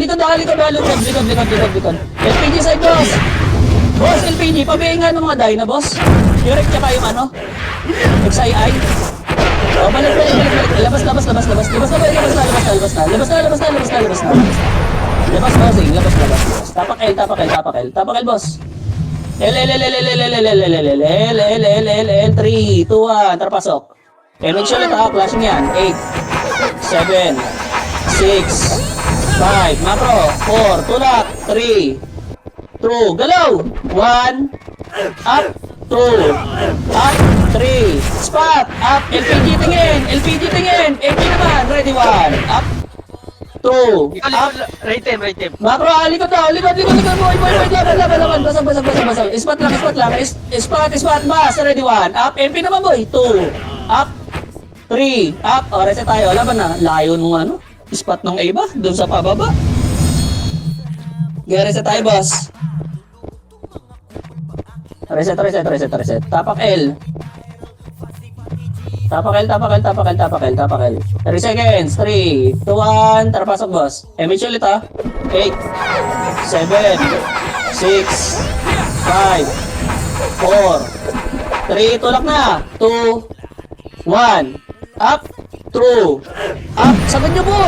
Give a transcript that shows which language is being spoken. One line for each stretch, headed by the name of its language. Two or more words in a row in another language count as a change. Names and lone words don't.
Filipino: Likod na, likod na, likod, likod, likod, likod, likod.
English: LPG side, boss.
Filipino: Boss, LPG, pabihin nga ng mga dyna, boss. Direct tsaka yung ano, XII. O, balik, balik, balik, balik. Labas, labas, labas, labas. Labas na, boy, labas na, labas na, labas na. Labas na, labas na, labas na, labas na. Labas, bossing, labas, labas, labas. Tapak L, tapak L, tapak L. Tapak L, boss. L, L, L, L, L, L, L, L, L, L, L, L, L, L, L, L, 3, 2, 1, tara pasok. Make sure ulit, ha, flashing yan. 8, 7, 6, 5, macro, 4, tulak, 3, 2, galaw, 1, up, 2, up, 3, spot, up, LPG tingin, LPG tingin, LPG naman, ready, 1, up, 2, up,
English: Right time, right time.
Filipino: macro, likod daw, likod, likod, likod, boy, boy, boy, laban, laban, laban, basag, basag, basag, basag, spot lang, spot, spot, bas, ready, 1, up, MP naman, boy, 2, up, 3, up, o, reset tayo, laban na, layo nung ano, spot ng iba, dun sa pababa. Gaya reset tayo, boss. Reset, reset, reset, reset. Tapak L. Tapak L, tapak L, tapak L, tapak L, tapak L. 3 seconds. 3, 2, 1. Tara, pasok, boss. MH ulit, ha. 8, 7, 6, 5, 4, 3. Tulak na. 2, 1. Up. True. Up. Sagad nyo, boss.